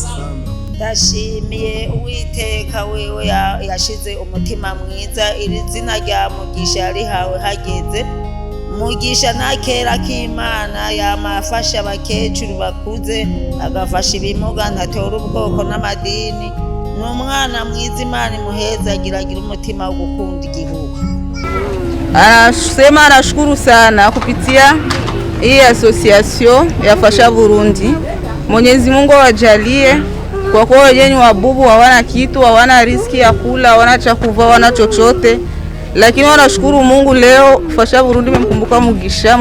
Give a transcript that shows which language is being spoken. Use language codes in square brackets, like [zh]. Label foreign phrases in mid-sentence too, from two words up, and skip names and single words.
[rn] Ndashimiye Uwiteka wewe yashize umutima mwiza, iri zina rya Mugisha rihawe hageze. Mugisha nakera k'Imana yamafasha abakecuru bakuze, agafasha ibimuga, ntatora ubwoko n'amadini. N'umwana mwiza, Imana imuhezagira, agira umutima wo gukunda igihugu. [sw] Anasema anashukuru sana kupitia hii association ya Fasha Burundi. Mwenyezi Mungu awajalie, kwa kuwa wenyewe ni wabubu, hawana kitu, hawana riziki ya kula, hawana cha kuvaa, hawana chochote. Lakini wanashukuru Mungu, leo Fasha Burundi memkumbuka Mugisha.